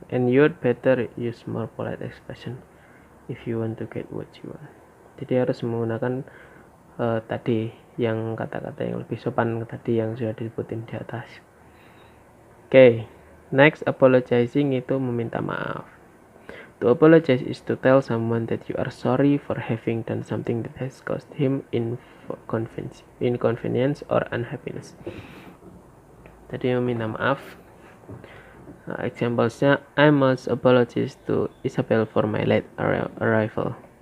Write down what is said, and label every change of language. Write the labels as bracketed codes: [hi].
[en] And you'd better use more polite expression if you want to get what you want. [id] Jadi harus menggunakan tadi yang kata-kata yang lebih sopan tadi yang sudah disebutin di atas. [en] Okay. Next, [id] apologizing itu meminta maaf. [en] To apologize is to tell someone that you are sorry for having done something that has caused him inconvenience or unhappiness. [id] Tadi meminta maaf. [en] Examplesnya, I must apologize to Isabel for my late arrival.